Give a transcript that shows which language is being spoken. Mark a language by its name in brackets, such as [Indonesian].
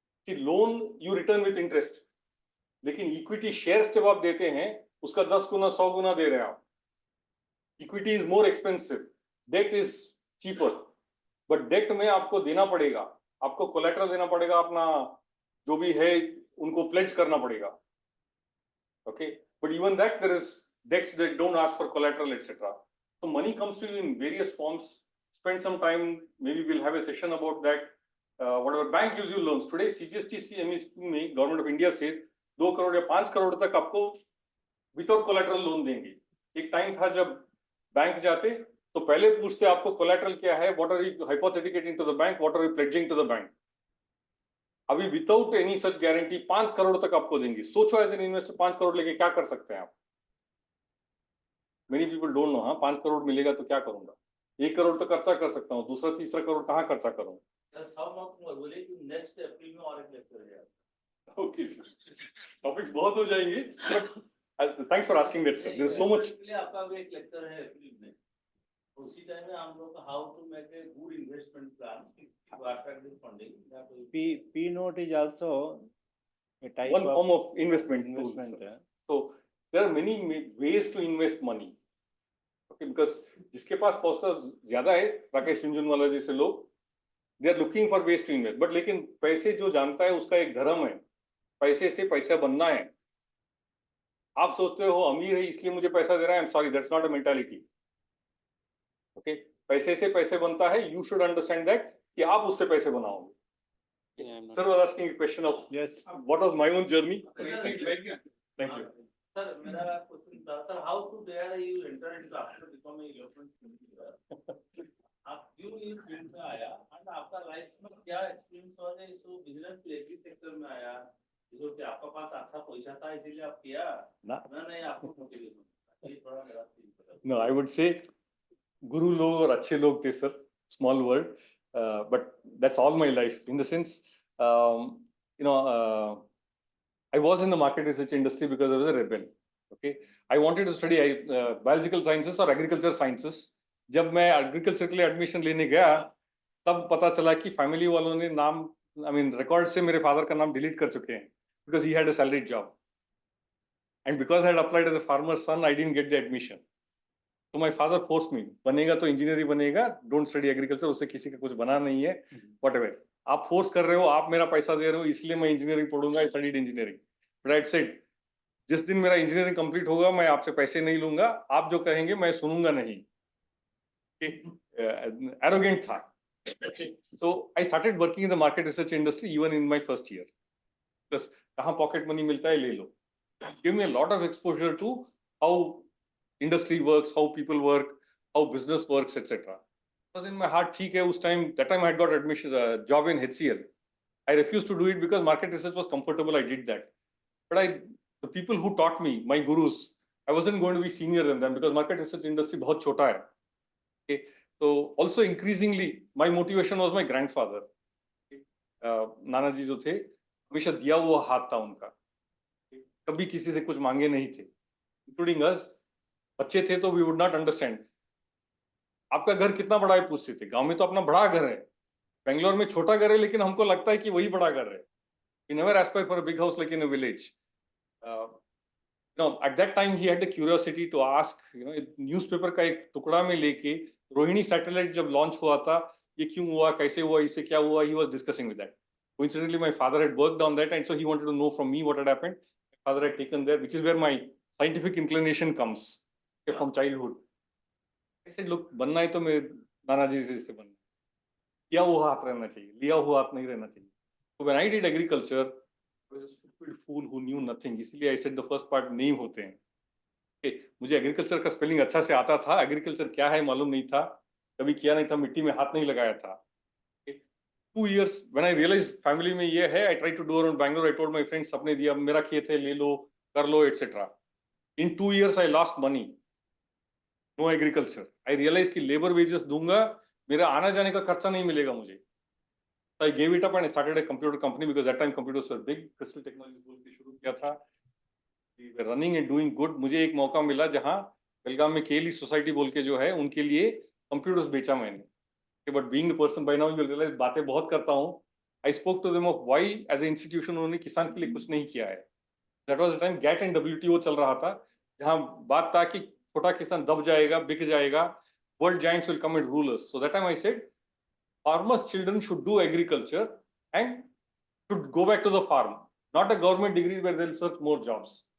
[English] loan you return with interest, [Hindi] लेकिन equity shares जब आप देते हैं उसका 10 गुना 100 गुना दे रहे हैं आप. [English] Equity is more expensive, debt is cheaper. But [Hindi] date में आपको देना पड़ेगा, आपको कोलेटरल देना पड़ेगा, अपना जो भी है उनको प्लेज करना पड़ेगा. [English] Okay, but even that there is debts that don't ask for collateral, etc. So money comes to you in various forms. Spend some time, maybe we'll have a session about that. Whatever bank gives you loans today, CGST में government of India says [Hindi] 2 crore या 5 करोड़ तक आपको [English] Without collateral loan देंगे. [Hindi] एक time था जब bank जाते तो पहले पूछते आपको कोलेटरल क्या है, [English] what are you hypothecating to the bank, [Hindi] what are you pledging to the bank. अभी [English] without any such guarantee [Hindi] 5 crore तक आपको देंगे. सोचो [English] as an investor [Hindi] 5 करोड़ लेके क्या कर सकते हैं आप. [English] Many people don't know, [Hindi] हाँ 5 करोड़ मिलेगा तो क्या करूंगा. 1 करोड़ तो खर्चा कर सकता हूँ, दूसरा तीसरा करोड़ कहाँ खर्चा करूँ? बोले कि नेक्स्ट अप्रैल में और एक लेक्चर है। [English] okay sir, topics [Hindi] बहुत हो जाएंगे, [English] But thanks for asking that sir, there is so much. [Hindi] आपका भी एक लेक्चर है अप्रैल में, उसी टाइम में हम लोग [English] How to make a good investment plan to attract the funding. P note is also a type One form of investment tool, investment. sir. So there are many ways to invest money. Okay, because [Hindi] जिसके पास पैसा ज्यादा है, राकेश झुनझुनवाला जैसे लोग, [English] they are looking for ways to invest. But [Hindi] लेकिन पैसे जो जानता है उसका एक धर्म है, पैसे से पैसा बनना है। आप सोचते हो अमीर है इसलिए मुझे पैसा दे रहा है, [English] I'm sorry, that's not a mentality. [Hindi] Okay, पैसे से पैसे बनता है, [English] you should understand that [Hindi] कि आप उससे पैसे बनाओगे। [English] Sir was asking a question of Yes. what was my own journey. Thank you. [Hindi] Sir, मेरा क्वेश्चन था, sir [English] how to there you enter into after becoming a government leader, [Hindi] आप क्यों इस फील्ड में आया एंड आपका लाइफ में क्या एक्सपीरियंस हुआ है इस बिजनेस के एग्री सेक्टर में आया, जो कि आपका पास अच्छा पैसा था इसीलिए आप किया ना नहीं आपको मोटिवेशन ये थोड़ा मेरा फील बता। [English] No, I would say [Hindi] गुरु लोग और अच्छे लोग थे sir, [English] small word, but that's all my life. In the sense, you know, I was in the market research industry because I was a rebel. Okay, I wanted to study biological sciences or agriculture sciences. [Hindi] जब मैं agriculture के लिए admission लेने गया, तब पता चला कि family वालों ने नाम, I mean, record से मेरे father का नाम delete कर चुके हैं, [English] because he had a salaried job. And because I had applied as a farmer's son, I didn't get the admission. So my father forced me, [Hindi] बनेगा तो इंजीनियरिंग बनेगा, [English] don't study agriculture, [Hindi] उससे किसी का कुछ बना नहीं है, whatever. आप फोर्स कर रहे हो, आप मेरा पैसा दे रहे हो, इसलिए मैं इंजीनियरिंग पढ़ूंगा, [English] I studied engineering. But I said, [Hindi] जिस दिन मेरा इंजीनियरिंग कंप्लीट होगा, मैं आपसे पैसे नहीं लूंगा, आप जो कहेंगे मैं सुनूंगा नहीं। [English] Arrogant था. So I started working in the market research industry even in my first year. [Hindi] Because कहाँ पॉकेट मनी मिलता है ले लो. [English] Give me a lot of exposure to how industry works, how people work, how business works, etc. Was in my heart, ठीक है, उस time, that time I had got admission, job in HCL. I refused to do it because market research was comfortable, I did that. But the people who taught me, my gurus, I wasn't going to be senior than them because market research industry [Hindi] बहुत छोटा है. [English] Okay, so also increasingly, my motivation was my grandfather. [Hindi] नाना जी जो थे, हमेशा दिया हुआ हाथ था उनका. कभी किसी से कुछ मांगे नहीं थे, [English] including us. [Hindi] बच्चे थे तो [English] we would not understand. [Hindi] आपका घर कितना बड़ा है पूछते थे, गांव में तो अपना बड़ा घर है, बेंगलोर में छोटा घर है, लेकिन हमको लगता है कि वही बड़ा घर है. [English] We never aspire for a big house like in a village. At that time he had the curiosity to ask, [Hindi] newspaper का एक टुकड़ा में लेके रोहिणी सैटेलाइट जब लॉन्च हुआ था, ये क्यों हुआ, कैसे हुआ, इससे क्या हुआ, [English] he was discussing with that. Coincidentally, my father had worked on that, and so he wanted to know from me what had happened. My father had taken there, which is where my scientific inclination comes from childhood. I said, look, [Hindi] बनना है तो मैं नाना जी से बनना, किया हुआ हाथ रहना चाहिए, लिया हुआ हाथ नहीं रहना चाहिए. [English] So when I did agriculture, I was a stupid fool who knew nothing. इसलिए I said the first part name होते हैं. [Hindi] Okay, मुझे एग्रीकल्चर का स्पेलिंग अच्छा से आता था, एग्रीकल्चर क्या है मालूम नहीं था, कभी किया नहीं था, मिट्टी में हाथ नहीं लगाया था. [English] 2 years when I realized [Hindi] family में ये है, [English] I tried to do around Bangalore. I told my friends, [Hindi] सपने दिया, मेरा खेत है, ले लो, कर लो, [English] etc. In 2 years I lost money. No agriculture. I realized [Hindi] कि labor wages दूंगा, मेरा आना जाने का खर्चा नहीं मिलेगा मुझे. [English] So I gave it up and I started a computer company because that time computers were big. [Hindi] Crystal Technologies बोल के शुरू किया था. [English] We were running and doing good. [Hindi] मुझे एक मौका मिला जहाँ बेलगाम में केली सोसाइटी बोल के जो है उनके लिए कंप्यूटर्स बेचा मैंने. [English] But being the person by now you will realize [Hindi] बातें बहुत करता हूँ. [English] I spoke to them of why as an institution [Hindi] उन्होंने किसान के लिए कुछ नहीं किया है. [English] That was the time GATT and WTO [Hindi] चल रहा था, जहाँ बात था कि छोटा किसान दब जाएगा, बिक जाएगा, [English] world giants will come and rule us. So that time I said, farmers' children should do agriculture and should go back to the farm, not a government degree where they'll search more jobs.